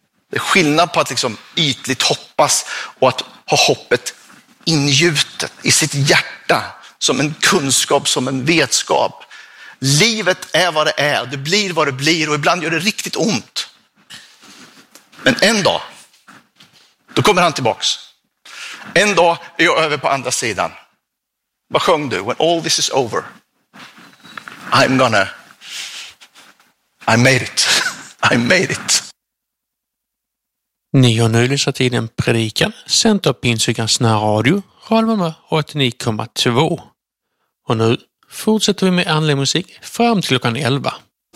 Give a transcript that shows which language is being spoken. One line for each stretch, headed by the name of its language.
Swedish: Det är skillnad på att liksom ytligt hoppas och att ha hoppet ingjutet i sitt hjärta som en kunskap, som en vetskap. Livet är vad det är, det blir vad det blir och ibland gör det riktigt ont. Men en dag, då kommer han tillbaks. En dag är jag över på andra sidan. Vad sjöng du?
English: When all this is over, I made it.
Swedish: Ni har nu lyssnat till en predikan sänd av Pingstkyrkans närradio, Holmarna 89,2. Och nu fortsätter vi med andlig musik fram till klockan 11.